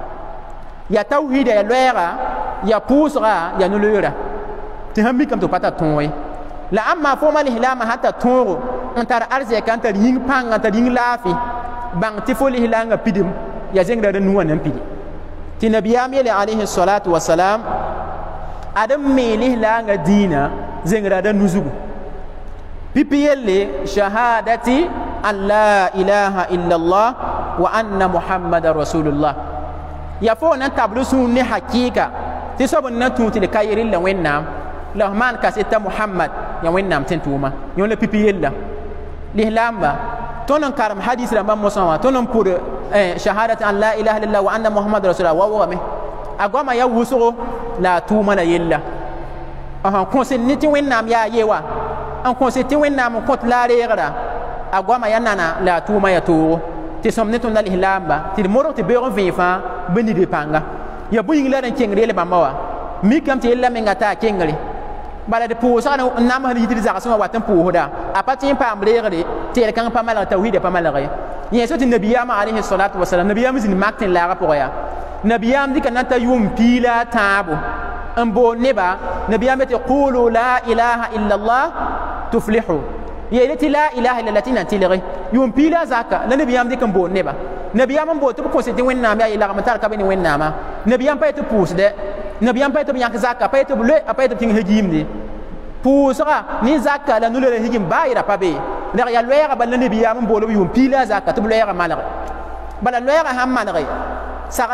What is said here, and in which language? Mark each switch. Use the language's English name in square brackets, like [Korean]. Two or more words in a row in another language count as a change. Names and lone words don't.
[Mossi] ya tawhida ya loɛɛga ya pʋʋsga ya no-loeera tɩ sãn mikame tɩ f pa ta tõog ye la ãmma fo ma lislaamã sã ta tõogo n tar arzɛka n tar yĩng pãnga n tar yĩng laafɩ bãng tɩ fo lislaangã pidm ya zengra da nuwã nan pidi tɩ nabiyaam yeele [Arabic] عليه الصلاة والسلام [Mossi] ad n mee lislaangã dĩinã zengra da nuzugu pipi yelle [Arabic] شهادة أن لا إله إلا الله وأن محمدا رسول الله [Mossi] ya fo nan tablu sun ne hakika tɩ soab n na tũ tɩ d ka yɩ rɩlla wẽnnaam la f maan kaseta muhammad ya wẽnnaam tẽn tʋʋma yõ la pipi yella lislaamba tõnd n karem hadis rãmbã mosã wã tõnd n pʋd [Arabic] شهادة أن لا إله إلا الله وأن محمدا رسول الله [Mossi] wa wame a goama ya wʋsgo la a tʋʋma la yella kõsd ne tɩ wẽnnaam yaa ye wa n kõsd tɩ wẽnnaam n kõt la a reegra a goama ya nana la a tʋʋma ya toogo tɩ sõm ne tõnd la lislaamba tɩ d modg tɩ beoog n vẽe fãa bõe nid pãnga ya bõe yĩng la d n kẽngr yel bãmba wa mikame tɩ yella menga taa kengre bala d pʋʋsg n namsd yɩ tɩ d zagsẽ wã wat n pʋʋsda a pa tɩ n paam reegre tɩ yel kãng pa malg tawhida pa malge yẽ so tɩ nabiyaamã [Arabic] عليه الصلاة والسلام [Mossi] nabiyaam zĩnd mak tɩ n laagã pʋgẽ yaa nabiyaam dɩka na ta yʋʋm piila a tãabo n boond neba nabiyaam be tɩ [Arabic] قولوا لا إله إلا الله تفلحوا [Mossi] yeele tɩ [Arabic] لا إله إلا [Mossi] tɩ na tɩlge yʋʋm piila zaka la nabiyaam dɩk n boond neba nabiyaam n boond tɩ b kõsd tɩ wẽnnaam yaa yɩlgm tar ka be ne wẽnnaamã nabiyaam pa ye tɩ pʋʋsdɛ nabiyaam pa ye tɩ b yãk zaka pa ye tɩ b loe a pa ye tɩ b tĩng hegiimde pʋʋsga ne zaka la nulera higim baa yɩra pa be reg yaa loɛɛga bala nabiyaam n boolb yʋʋm piila zaka tɩ b loɛɛga malge bala loɛɛga sãn malge sagl